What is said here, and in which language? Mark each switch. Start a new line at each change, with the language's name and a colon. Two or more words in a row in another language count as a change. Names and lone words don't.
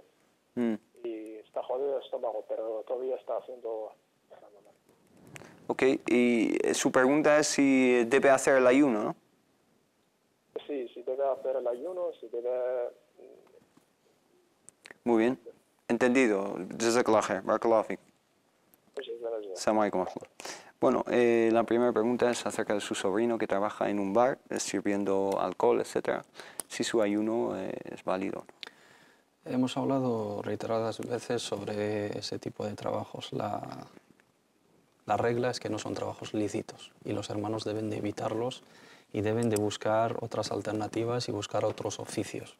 Spanish: Y está jodido el estómago, pero todavía está haciendo Ramadán. Ok, y su pregunta es si debe hacer el ayuno, ¿no? Sí, si debe hacer el ayuno, si debe... Muy bien, entendido.
Arabic: جزاك الله خير، بارك الله فيك.
Spanish: Muchas gracias.
Arabic: السلام عليكم.
Spanish: Bueno, la primera pregunta es acerca de su sobrino que trabaja en un bar sirviendo alcohol, etc. Si su ayuno es válido. Hemos hablado reiteradas veces sobre ese tipo de trabajos. La regla es que no son trabajos lícitos y los hermanos deben de evitarlos y deben de buscar otras alternativas y buscar otros oficios.